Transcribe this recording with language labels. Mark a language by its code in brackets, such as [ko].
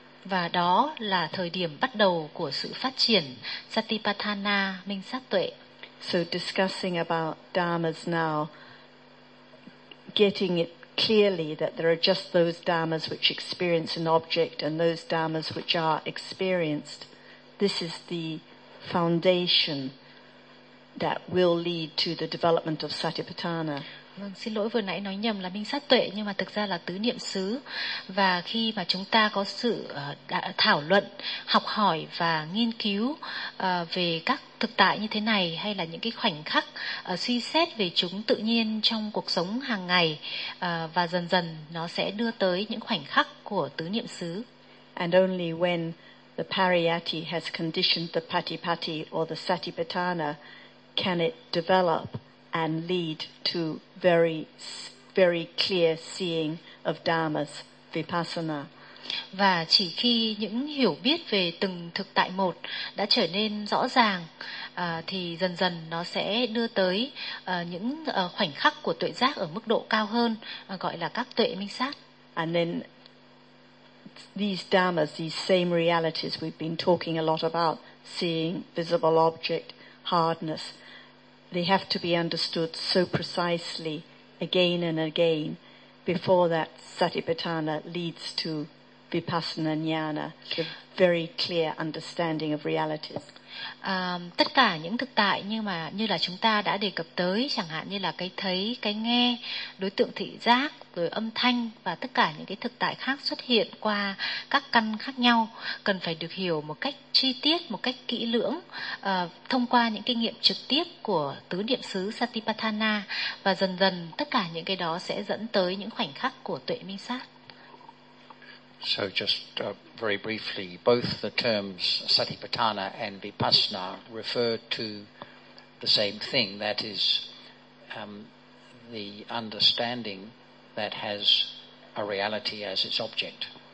[vi] Và đó là thời điểm bắt đầu của sự phát triển Satipatthana, minh sát tuệ. [en] So discussing about dharmas now, getting it clearly that there are just those dharmas which experience an object and those dharmas which are experienced, this is the foundation that will lead to the development of Satipatthana. [vi] Vâng, xin lỗi, vừa nãy nói nhầm là minh sát tuệ, nhưng mà thực ra là tứ niệm xứ. Và khi mà chúng ta có sự thảo luận, học hỏi và nghiên cứu về các thực tại như thế này, hay là những cái khoảnh khắc suy xét về chúng tự nhiên trong cuộc sống hàng ngày, và dần dần nó sẽ đưa tới những khoảnh khắc của tứ niệm xứ. [en] And only when the pariyatti has conditioned the patipatti or the satipatthana can it develop and lead to very, very clear seeing of dharmas, vipassana. [vi] Và chỉ khi những hiểu biết về từng thực tại một đã trở nên rõ ràng, thì dần dần nó sẽ đưa tới những khoảnh khắc của tuệ giác ở mức độ cao hơn, gọi là các tuệ minh sát. [en] And then these dharmas, these same realities we've been talking a lot about, seeing, visible object, hardness, they have to be understood so precisely again and again before that satipatthana leads to vipassana jnana, the very clear understanding of realities. [vi] Tất cả những thực tại như mà như là chúng ta đã đề cập tới, chẳng hạn như là cái thấy, cái nghe, đối tượng thị giác, rồi âm thanh và tất cả những cái thực tại khác xuất hiện qua các căn khác nhau, cần phải được hiểu một cách chi tiết, một cách kỹ lưỡng, thông qua những kinh nghiệm trực tiếp của tứ niệm xứ Satipatthana, và dần dần tất cả những cái đó sẽ dẫn tới những khoảnh khắc của tuệ minh sát. [en] So just very briefly, both the terms Satipatthana and Vipassana refer to the same thing, that is the understanding that has a reality as its object.